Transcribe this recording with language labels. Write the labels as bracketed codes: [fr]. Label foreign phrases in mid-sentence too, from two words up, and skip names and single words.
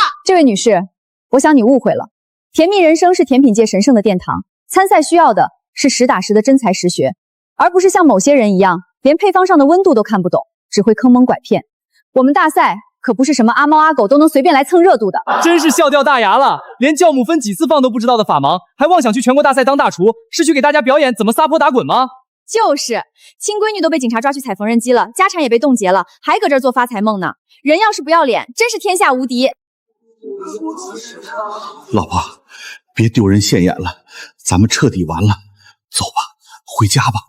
[zh] 这位女士，我想你誤會了，甜蜜人生是甜品界神聖的殿堂，參賽需要的是實打實的真才實學，而不是像某些人一樣，連配方上的溫度都看不懂，只會坑蒙拐騙。我們大賽可不是什麼阿貓阿狗都能隨便來蹭熱度的。真是笑掉大牙了，連酵母分幾次放都不知道的法盲，還妄想去全國大賽當大廚，是去給大家表演怎麼撒潑打滾嗎？就是，親閨女都被警察抓去踩縫紉機了，家產也被凍結了，還擱這兒做發財夢呢。人要是不要臉，真是天下無敵。老婆，別丟人現眼了，咱們徹底完了，走吧，回家吧。